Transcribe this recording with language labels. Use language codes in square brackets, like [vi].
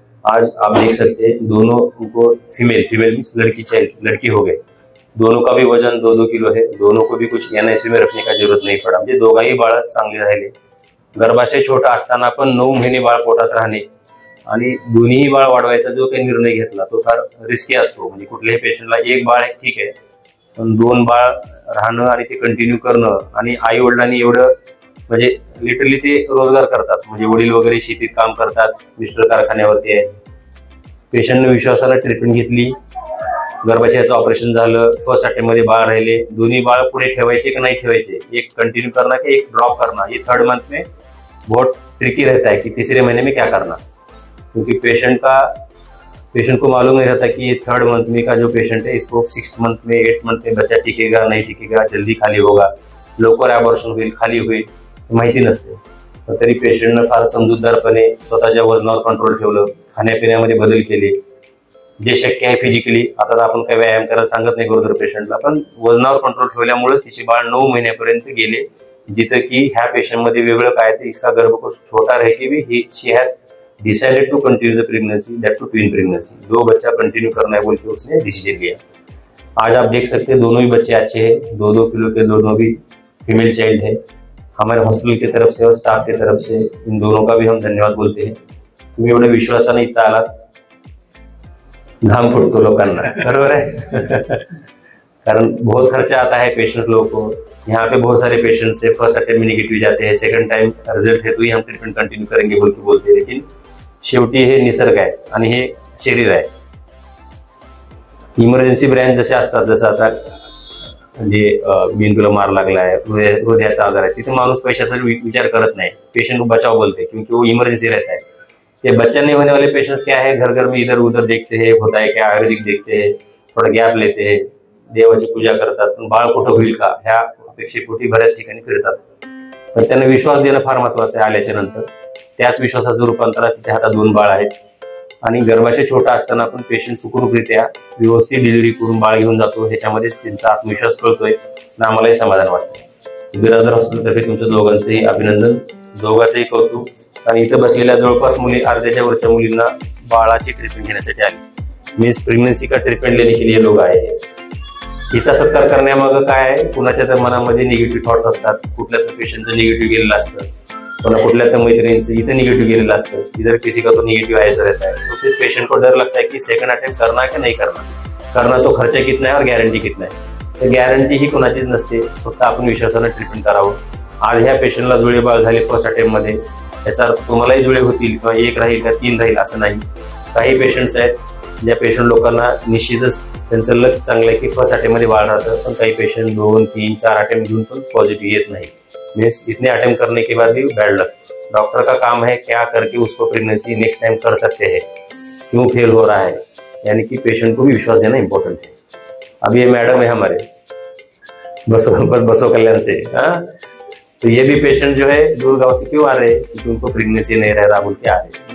[hi] आज आप देख सकते हैं दोनों को फीमेल मीन्स लड़की चाइल्ड लड़की हो गए, दोनों का भी वजन 2-2 किलो है, दोनों को भी कुछ NICU में रखने का जरूरत नाही पडा। [mr] म्हणजे दोघाही बाळ चांगले राहिले। गर्भाशय छोटा असताना पण 9 महिने बाळ पोटात राहणे आणि दोन्ही बाळ वाढवायचा जो काही निर्णय घेतला तो फार रिस्की असतो। म्हणजे कुठल्याही पेशंटला एक बाळ आहे ठीक आहे, पण 2 बाळ राहणं आणि ते कंटिन्यू करणं आणि आई वडिलांनी एवढं म्हणजे लिटरली ते रोजगार करतात, म्हणजे वडील वगैरे शेतीत काम करतात, मिस्टर कारखान्यावरती आहे। पेशंटने विश्वासाने ट्रीटमेंट घेतली, गर्भाशयाचं ऑपरेशन झालं, फर्स्ट अटेम्प्ट मध्ये बाळ राहिले, दोन्ही बाळ पुढे ठेवायचे की नाही ठेवायचे, [hi] एक कंटिन्यू करना कि एक ड्रॉप करना, ये 3rd मंथ में बहुत ट्रिकी रहता है कि तीसरे महीने में क्या करना, क्योंकि पेशेंट को मालूम नहीं रहता कि ये 3rd मंथ में का जो पेशेंट है इसको 6th मंथ में 8th मंथ में बच्चा टिकेगा नहीं टिकेगा, जल्दी खाली होगा, [mr] लवकर अबॉर्शन होईल, खाली होईल माहिती नसते। तरी पेशंटने फार समजूतदारपणे स्वतःच्या वजनावर कंट्रोल ठेवलं, खाण्यापिण्यामध्ये बदल केले जे शक्य आहे फिजिकली। आता आपण काही व्यायाम करायला सांगत नाही गरोदर पेशंटला, पण वजनावर कंट्रोल ठेवल्यामुळेच तिचे बाळ 9 महिन्यापर्यंत गेले, जिथे की ह्या पेशंटमध्ये वेगळं काय ते [hi] इसका गर्भकोश छोटा रह के भी [en] she has decided to continue the pregnancy, that too twin pregnancy, [hi] 2 बच्चा कंटिन्यू करना है बोल के उसने डिसीजन लिया। आज आप देख सकते हैं दोनों ही बच्चे अच्छे हैं, 2-2 किलो के दोनों भी फीमेल चाइल्ड है। हमारे हॉस्पिटल की तरफ से और स्टाफ की तरफ से इन दोनों का भी हम धन्यवाद बोलते हैं। [mr] तुम्ही एवढ्या विश्वासाने इथं आलात, घाम फुटतो लोकांना, [hi] बरोबर है कारण बहुत खर्चा आता है पेशेंट लोगों को। यहाँ पे बहुत सारे पेशेंट्स है, फर्स्ट अटेम्प्ट में नेगेटिव जाते हैं, सेकंड टाइम रिजल्ट है तो ही हम ट्रीटमेंट कंटिन्यू करेंगे बोल के बोलते हैं, लेकिन [mr] शेवटी हे निसर्ग आहे आणि हे शरीर आहे। इमर्जन्सी ब्रँच जसे असतात, जसं आता म्हणजे मेंदूला मार लागलाय, हृदयाचा आजार आहे, तिथे माणूस पैशाचा विचार करत नाही, [hi] पेशेंट को बचाव बोलते हैं क्योंकि वो इमरजेंसी रहता है। ये बच्चा नहीं होने वाले पेशेंट्स क्या है, घर घर में इधर उधर देखते हैं, होता है क्या आयुर्वेदिक देखते हैं, थोड़ा गॅप लेते हैं, [mr] देवाची पूजा करतात, पण बाळ कुठं होईल का ह्या अपेक्षेपोटी बऱ्याच ठिकाणी फिरतात। पण त्यांना विश्वास देणं फार महत्वाचं आहे आल्याच्या नंतर। त्याच विश्वासाचं रूपांतर तिच्या हातात 2 बाळ आहेत आणि गर्भाशय छोटा असताना पण पेशंट सुखरूपरित्या व्यवस्थित डिलिव्हरी करून बाळ घेऊन जातो, ह्याच्यामध्येच त्यांचा आत्मविश्वास कळतोय आणि आम्हालाही समाधान वाटतं। बिराजदार हॉस्पिटलतर्फे तुमच्या दोघांचंही अभिनंदन, दोघांचंही कौतुक। आणि इथं बसलेल्या जवळपास मुली अर्ध्याच्या वरच्या मुलींना बाळाची ट्रीटमेंट घेण्यासाठी आली, मीन्स [hi] प्रेग्नेंसी का ट्रीटमेंट लेने के लिए लोग आए हैं। [mr] हिचा सत्कार करण्यामागं काय आहे, कुणाच्या तर मनामध्ये निगेटिव्ह थॉट्स असतात, कुठल्या तर पेशंटचं निगेटिव्ह गेलेलं असतं, पुन्हा कुठल्या तर मैत्रिणींचं इथं निगेटिव्ह गेलेलं असतं, [hi] इधर किसी का तो निगेटिव्ह ऐसा रहता है, तो फिर पेशेंट को डर लगता है कि सेकंड अटेम्प्ट करना कि नहीं करना तो खर्च कितना है [mr] और गॅरंटी कितना है। तर गॅरंटी ही कुणाचीच नसते, फक्त आपण विश्वासाने ट्रीटमेंट करावं। आज ह्या पेशंटला जुळे बाळ झाले फर्स्ट अटेम्प्ट मध्ये, त्याचा तुम्हालाही जुळे होतील किंवा 1 राहील का 3 राहील असं नाही। काही पेशंट्स आहेत ज्या पेशंट लोकांना निश्चितच त्यांचं लक चांगलं आहे की फर्स्ट अटेम्प्ट मध्ये बाळ राहतं, पण काही पेशंट 2, 3, 4 अटेम्प्ट घेऊन पण पॉझिटिव्ह येत नाही। [hi] मीन्स इतने अटेम्प्ट करने के बाद भी बैड लक। डॉक्टर का काम है क्या करके उसको प्रेगनेंसी नेक्स्ट टाइम कर सकते हैं, क्यों फेल हो रहा है, यानी कि पेशेंट को भी विश्वास देना इंपॉर्टेंट है। अब ये मैडम है हमारे बसो कल्याण से, तो ये भी पेशेंट जो है दूर गांव से क्यों आ रहे हैं, क्योंकि उनको प्रेगनेंसी नहीं रह रहा बोल के आ रहे हैं।